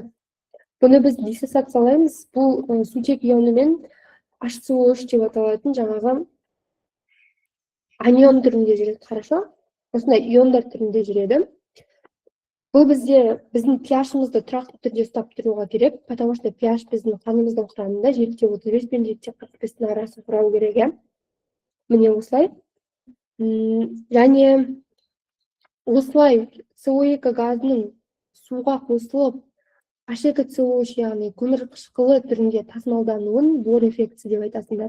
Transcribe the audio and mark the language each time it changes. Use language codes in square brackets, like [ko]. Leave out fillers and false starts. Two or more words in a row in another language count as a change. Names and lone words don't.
[kk] Бұны біз диссоциациялаймыз. Бұл сутек ионымен H2O3 деп аталатын жаңағы анион түрінде жүреді, хорошо? Осындай иондар түрінде жүреді. Бұл бізде біздің pH-ымызды тұрақты түрде ұстап тұруға керек, [ru] потому что [kk] pH біздің қанымыздың құрамында 7-35 пен 7-45 арасы құрау керек. Міне осылай. Және осылай СО2 газының суға қосылып H2SO3 яғни көмірқышқылы түрінде тасымалдануын бор эффектісі деп айтасыңдар.